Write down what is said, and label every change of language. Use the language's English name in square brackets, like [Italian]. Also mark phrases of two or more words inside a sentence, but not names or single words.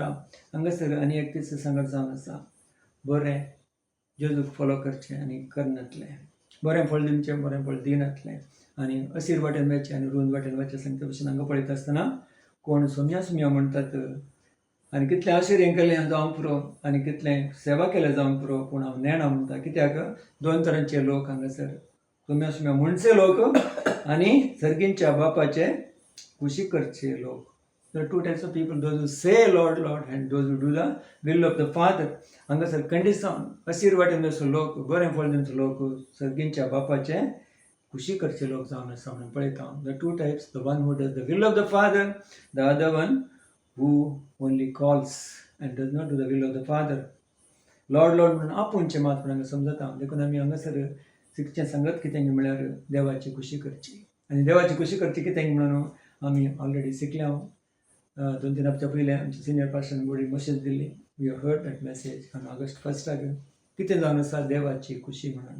[Konkani] हांगासर आनी एक दीस सांगत जावन आसा बरें जेजूक फॉलो करचें आनी करनातलें, बरें फळ दिवचें बरें फळ दिनातलें आनी असीर वाटेन वचचें आनी रुंद वाटेन वचचें सांगता भशेन हांगा पळयता आसतना कोण सुम्या सुम्या म्हणटात आनी कितलें आशिर्य केलें जावं पुरो आनी कितलें सेवा केलें जावं पुरो पूण हांव नेणा म्हणटा. कित्याक दोन तरांचे लोक हांगासर सुम्या सुम्या म्हणचे लोक आनी सर्गींच्या बापाचे खुशी करचे लोक. [English] There are two types of people, those who say Lord, Lord and those who do the will of the Father. [Konkani] हांगासर कंडिशन असीर वाटेन वचो लोक बरें फळ दिवचो लोक सर्गींच्या बापाचे खुशी करचे लोक जावन आसा म्हणून पळयता. [English] The two types, the one who does the will of the Father, the other one who only calls and does not do the will of the Father. Lord, Lord [Konkani] म्हणून आपुणचे मात हांगा समजता. देखून आमी हांगासर शिकचें सांगत कितें म्हळ्यार देवाची खुशी करची आनी देवाची खुशी करची कितें म्हणून आमी ऑलरेडी शिकल्या. 2-3 हप्त्या पयलीं आमच्या सिनियर पास्टरान बरी मॅसेज दिल्ली. [English] We have heard that message on August 1 [Konkani] कितें जावन आसा देवाची खुशी म्हणून.